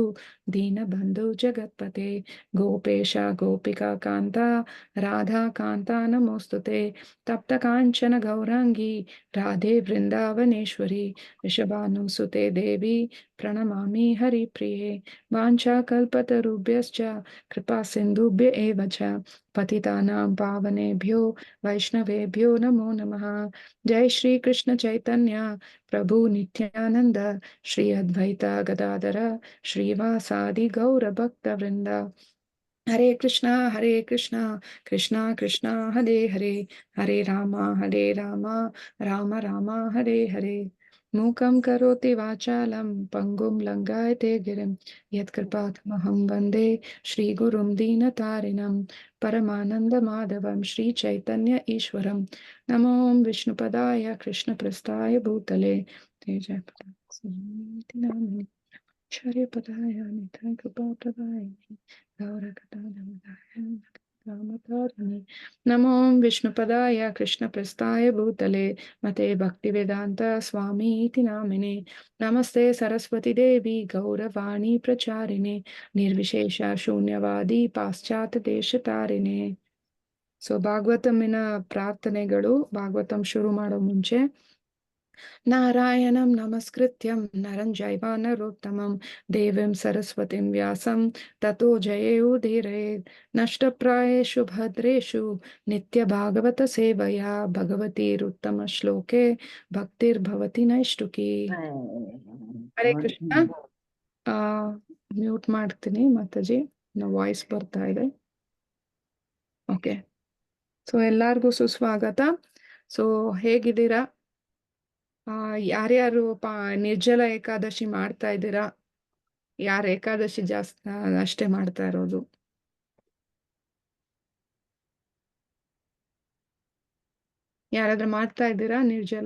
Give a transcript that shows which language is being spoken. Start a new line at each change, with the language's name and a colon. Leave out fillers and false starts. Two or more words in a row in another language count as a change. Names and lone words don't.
Sanskrit: दीनबंधु जगत्पते गोपेश गोपिका कांता राधा कांता नमोस्तुते तप्त कांचन गौरांगी राधे वृंदावनेश्वरी वृषभानुसुते देवी प्रणमामि हरिप्रिये वाञ्छाकल्पतरुभ्यश्च कृपा सिन्धुभ्य एव च पतितानां पावनेभ्यो वैष्णवेभ्यो नमो नमः। जय श्री कृष्ण चैतन्य प्रभु नित्यानंद श्री अद्वैत गदाधर श्रीवासादि गौर भक्त वृंद हरे कृष्णा कृष्णा कृष्णा हरे हरे हरे राम राम राम हरे हरे मूकं करोति वाचालं पङ्गुं लङ्घयते गिरिं यत्कृपातमहं वन्दे श्रीगुरुं दीनतारिणं परमानन्दमाधवं श्रीचैतन्य ईश्वरं नमो विष्णुपदाय कृष्णप्रस्थाय भूतले तेजपदाय आचार्यपदाय नितायकृपाप्रदाय गौरकथाधमदाय रामतारिणे नमो विष्णुपदाय कृष्णप्रस्थाय भूतले मते भक्तिवेदान्त स्वामी इति नामिने नमस्ते सरस्वती देवी गौरवाणी प्रचारिणे निर्विशेष शून्यवादी पाश्चात्य ದೇಶತಾರಿಣೆ
Kannada: ಸೊ ಭಾಗವತಮಿನ ಪ್ರಾರ್ಥನೆಗಳು ಭಾಗವತಂ ಶುರು ಮಾಡೋ ಮುಂಚೆ
Sanskrit: नारायणं नमस्कृत्यं नरं चैव नरोत्तमं देवीं सरस्वतीं व्यासं ततो जयेयुदीरयेत् नष्टप्रायेषु भद्रेषु नित्यभागवतसेवया भगवतीरुत्तमश्लोके भक्तिर्भवति नैष्टुकी हरे कृष्ण
Kannada: ಮ್ಯೂಟ್ ಮಾಡ್ತೀನಿ ಮಾತಾಜಿ ವಾಯ್ಸ್ ಬರ್ತಾ ಇದೆ ಓಕೆ ಸೊ ಎಲ್ಲರಿಗೂ ಸುಸ್ವಾಗತ ಸೊ ಹೇಗಿದ್ದೀರಾ ಯಾರ್ಯಾರು ನಿರ್ಜಲ ಏಕಾದಶಿ ಮಾಡ್ತಾ ಇದ್ದೀರಾ ಯಾರು ಏಕಾದಶಿ ಜಾಸ್ತಿ ಅಷ್ಟೇ ಮಾಡ್ತಾ ಇರೋದು ಯಾರಾದ್ರೂ ಮಾಡ್ತಾ ಇದ್ದೀರಾ ನಿರ್ಜಲ